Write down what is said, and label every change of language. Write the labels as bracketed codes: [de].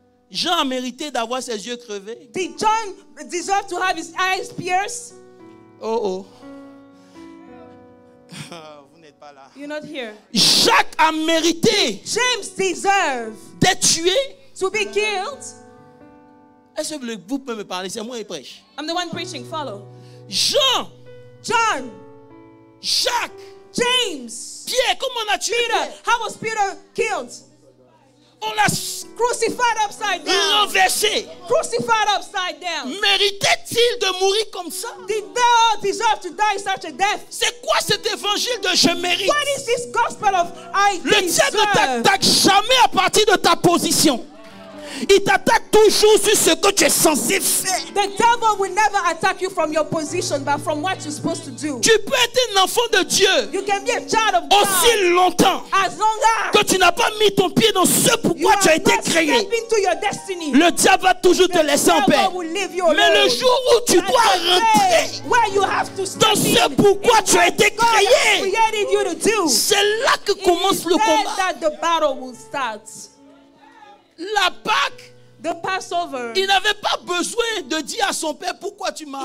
[fr] Jean a mérité d'avoir ses yeux crevés. [en] Did John deserve to have his eyes pierced? Oh. [fr] Vous n'êtes pas là. [en] You're not here. [fr] Jacques a mérité [en] James deserved [fr] d'être tué. [en] to be killed. [fr] Est-ce que vous pouvez me parler? C'est moi qui prêche. [en] I'm the one preaching. Follow. [fr] Jean, [en] John, [fr] Jacques, [en] James, [fr] Pierre, comment on a tué [en] Peter. [fr] Pierre? [en] How was Peter killed? [fr] On l'a [en] Crucified upside down. [fr] renversé. [en] Crucified upside down. [fr] Méritait-il de mourir comme ça? [en] Did they all deserve to die such a death? [fr] C'est quoi cet évangile de je mérite? [en] What is this gospel of I [fr] Le diable ne [en] deserve? [fr] t'attaque jamais à partir de ta position. Il t'attaque toujours sur ce que tu es censé faire. [en] The devil will never attack you from your position, but from what you're supposed to do. [fr] Tu peux être un enfant de Dieu [en] You can be a child of God [fr] aussi longtemps [en] as long as [fr] que tu n'as pas mis ton pied dans ce [en] you [fr] pourquoi tu as [en] are [fr] été [en] not [fr] créé. [en] stepping to your destiny. [fr] Le diable va toujours te [en] The [fr] laisser en paix. [en] devil will leave you alone. [fr] Mais le jour où tu [en] But [fr] dois [en] the day [fr] rentrer [en] where you have to step [fr] dans ce [en] in [fr] pourquoi [en] is [fr] tu as [en] what [fr] été [en] God has [fr] créé, [en] created you to do. [fr] c'est là que [en] It [fr] commence [en] is [fr] le [en] then [fr] combat. [en] that the battle will start. [fr] La Pâque [en] The Passover. [fr] Il n'avait pas besoin de dire à son père pourquoi tu m'as